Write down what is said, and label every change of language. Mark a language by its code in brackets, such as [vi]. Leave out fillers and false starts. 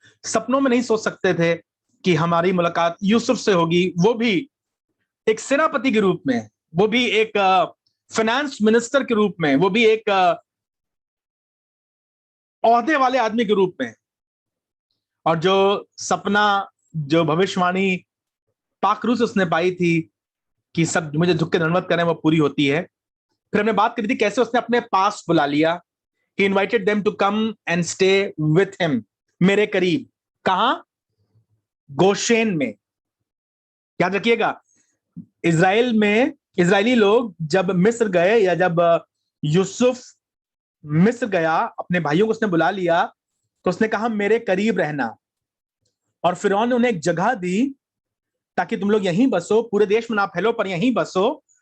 [hi] सपनों में नहीं सोच सकते थे कि हमारी मुलाकात यूसुफ से होगी, वो भी एक सेनापति के रूप में, वो भी एक फाइनेंस मिनिस्टर के रूप में, वो भी एक ओहदे वाले आदमी के रूप में। और जो सपना, जो भविष्यवाणी पाखरू से उसने पाई थी कि सब मुझे झुक के धन्यवाद करें, वो पूरी होती है। फिर हमने बात करी थी कैसे उसने अपने पास बुला लिया। [en] He invited them to come and stay with him, [hi] मेरे करीब। कहां? गोशेन में। याद रखिएगा, इजराइल में इजरायली लोग जब मिस्र गए, या जब यूसुफ मिस्र गया, अपने भाइयों को उसने बुला लिया, तो उसने कहा मेरे करीब रहना। और फिरौन ने उन्हें एक जगह दी ताकि तुम लोग यहीं बसो, पूरे देश में ना फैलो पर यहीं बसो।